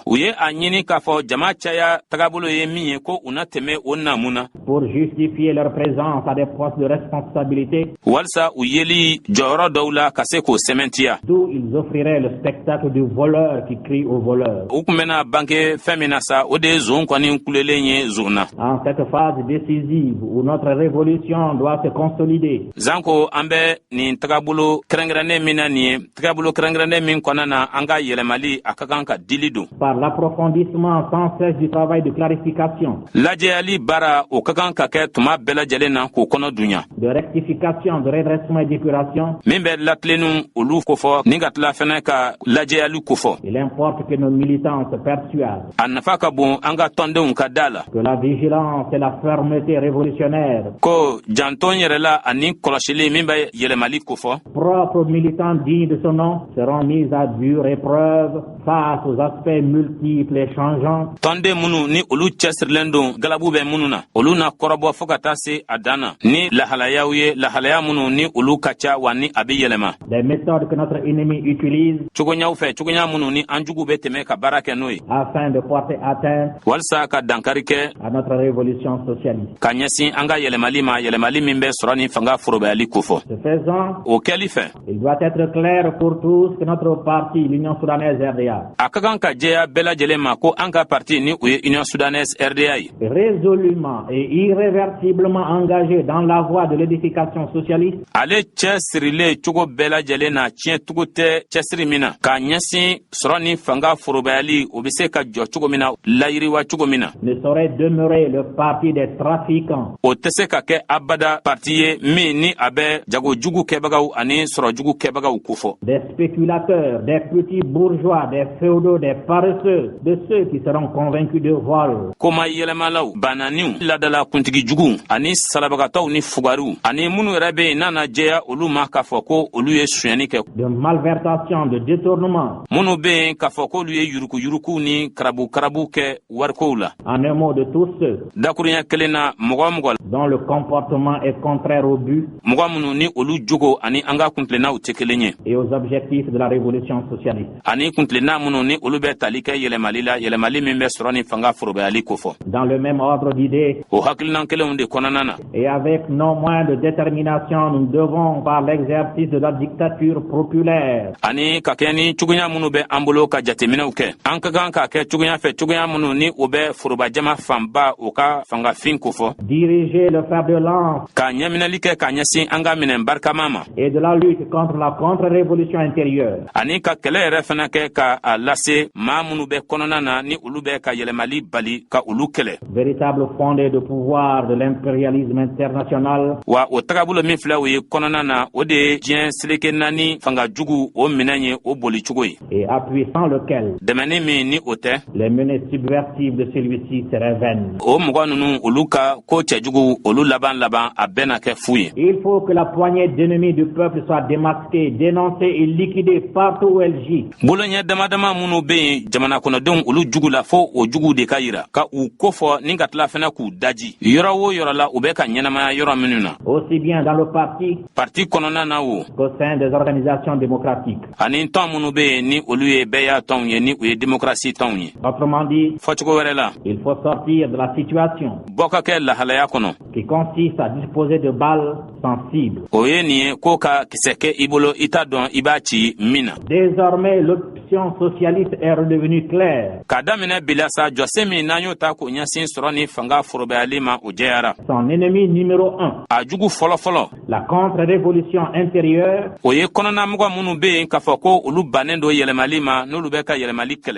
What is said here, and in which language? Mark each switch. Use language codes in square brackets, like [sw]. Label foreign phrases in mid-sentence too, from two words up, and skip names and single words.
[bm] U ye a ɲini k'a fɔ jama caya tagabolo ye min ye ko u na tɛmɛ o naamu na. [fr] Pour justifier leur présence à des postes de responsabilité. [bm] Walsa u yeli jɔyɔrɔ dɔw la ka se k'o sɛmɛntiya. [fr] D'où ils offriraient le spectacle du voleur qui crie au voleur. [bm] U kun bɛna bange fɛn min na sa o de ye zon kɔni kulelen ye zon na. [fr] En cette phase décisive où notre révolution doit se consolider. [bm] Zanko an bɛ nin tagabolo kɛrɛnkɛrɛnnen min na nin ye tagabolo kɛrɛnkɛrɛnnen min kɔnɔna na an ka yɛlɛmali a ka kan ka dili don. [fr] Par l'approfondissement sans cesse du travail de clarification. [bm] Lajɛyali baara o ka kan ka kɛ tuma bɛɛ lajɛlen na k'o kɔnɔ dunya. [fr] De rectification, de redressement et d'épuration. [bm] Min bɛ latilennu olu kofɔ ni ka tila fɛnɛ ka lajɛyali kofɔ. [fr] Il importe que nos militants se persuadent. [bm] A nafa ka bon an ka tɔndenw ka da la. [fr] Que la vigilance et la fermeté révolutionnaire. [bm] Ko janton yɛrɛ la ani kɔlɔsili min bɛ yɛlɛmali kofɔ. [fr] Propres militants dignes de son nom seront mis à dure épreuve face aux aspects multiples et changeants. [bm] Tɔnden minnu ni olu cɛsirilen don galabu bɛ minnu na olu na kɔrɔbɔ fɔ ka taa se a dan na ni lahalayaw ye lahalaya minnu ni olu ka ca wa ni a bɛ yɛlɛma. [fr] Des méthodes que notre ennemi utilise. [bm] Cogoɲaw fɛ cogoɲa minnu ni an jugu bɛ tɛmɛ ka baara kɛ n'o ye. [fr] Afin de porter atteinte. [bm] Walsa ka dankari kɛ. [fr] À notre révolution socialiste. [bm] Ka ɲɛsin an ka yɛlɛmali ma yɛlɛmali min bɛ sɔrɔ ni fanga forobayali kofɔ. [fr] Ce faisant. [bm] O kɛli fɛ. [fr] Il doit être clair pour tous que notre parti, l'Union soudanaise RDA. [bm] A ka kan ka jɛya bɛɛ lajɛlen ma ko an ka parti ni o ye Union soudanaise RDA ye. [fr] Résolument et irréversiblement engagé dans la voie de l'édification socialiste. [bm] Ale cɛsirilen cogo bɛɛ lajɛlen na tiɲɛ tugu tɛ cɛsiri min na k'a ɲɛsin sɔrɔ ni fanga forobayali o bɛ se ka jɔ cogo min na layiriwa cogo min na. [fr] Ne saurait demeurer le parti des trafiquants. [bm] O tɛ se ka kɛ abada parti ye min ni a bɛ jagojugu kɛbagaw ani sɔrɔjugu kɛbagaw kofɔ. [fr] Des spéculateurs, des petits bourgeois, des féodaux, des paresseux, de ceux qui seront convaincus de vol. [bm] Koma yɛlɛmalaw bananiw ladala kuntigijugu ani salabagatɔw ni fugariw ani minnu yɛrɛ bɛ yen n'a na jɛya olu ma k'a fɔ ko olu ye sonyɛni kɛ. [fr] De malversation, de détournement. [bm] Minnu bɛ yen k'a fɔ k'olu ye yurukuyuruku ni karabu kɛ warikow la. [fr] En un mot, de tous ceux. [bm] Dakuruɲɛ kelen na mɔgɔ mɔgɔ [fr] dont le comportement est contraire au but. [bm] Mɔgɔ minnu ni olu jogo ani an ka kuntilennaw tɛ kelen ye. [fr] Et aux objectifs de la révolution socialiste. [bm] Ani kuntilenna minnu ni olu bɛ tali kɛ yɛlɛmali la yɛlɛmali min bɛ sɔrɔ ni fanga forobayali kofɔ. [fr] Dans le même ordre d'idées. [bm] O hakilina kelenw de kɔnɔna na. [fr] Et avec non moins de détermination, nous devons par l'exercice de la dictature populaire. [bm] Ani ka kɛ ni cogoya minnu bɛ an bolo ka jateminɛw kɛ. An ka kan ka kɛ cogoya fɛ cogoya minnu ni o bɛ forobajama fanba o ka fangafin kofɔ. [fr] Diriger le fer de lance. [bm] Ka ɲɛminɛli kɛ ka ɲɛsin an ka minɛn barikama ma. [fr] Et de la lutte contre la contre-révolution intérieure. [bm] Ani ka kɛlɛ yɛrɛ fana kɛ ka a lase maa minnu bɛ kɔnɔna na ni olu bɛ ka yɛlɛmali bali ka olu kɛlɛ. [fr] Véritable fondé de pouvoir de l'impérialisme international. [bm] Wa o tagabolo min filɛ o ye kɔnɔna na o de ye diɲɛ seleke naani fanga jugu o minɛn ye o boli cogo ye. [fr] Et appui sans lequel. [bm] Dɛmɛni min ni o tɛ. [fr] Les menées subversives de celui-ci seraient vaines. [bm] O mɔgɔ ninnu olu ka ko cɛjugu olu laban a bɛɛ na kɛ fu ye. [fr] Il faut que la poignée d'ennemis du peuple soit démasquée, dénoncée et liquidée partout où elle gît. [bm] Boloɲɛ damadama minnu bɛ yen jamana kɔnɔdenw olu jugu la fo o jugu de ka yira ka u kofɔ ni ka tila fana k'u daji yɔrɔ o yɔrɔ la u bɛ ka ɲɛnamaya yɔrɔ minnu na. [fr] Aussi bien dans le parti [bm] kɔnɔna na o. [fr] qu'au sein des organisations démocratiques. [bm] Ani tɔn minnu bɛ yen ni olu ye bɛɛ y'a tɔnw ye ni o ye démocratie tɔnw ye. [fr] Autrement dit. [bm] Fɔcogo wɛrɛ la. [fr] Il faut sortir de la situation. [bm] Bɔ ka kɛ lahalaya kɔnɔ. [fr] Qui consiste à disposer de balles sensibles. [bm] O ye nin ye ko ka kisɛ kɛ i bolo i t'a dɔn i b'a ci min na. [fr] Désormais l'option socialiste est redevenue claire. [bm] Ka daminɛ bilasa jɔsen min n'an y'o ta k'o ɲɛsin sɔrɔ ni fanga forobɛyali ma o jɛyara. [fr] Son ennemi numéro 1. [bm] A jugu fɔlɔfɔlɔ. [fr] La contre-révolution intérieure. [bm] O ye kɔnɔnamɔgɔ minnu bɛ yen k'a fɔ ko olu bannen don yɛlɛmali ma n'olu bɛ ka yɛlɛmali kɛlɛ.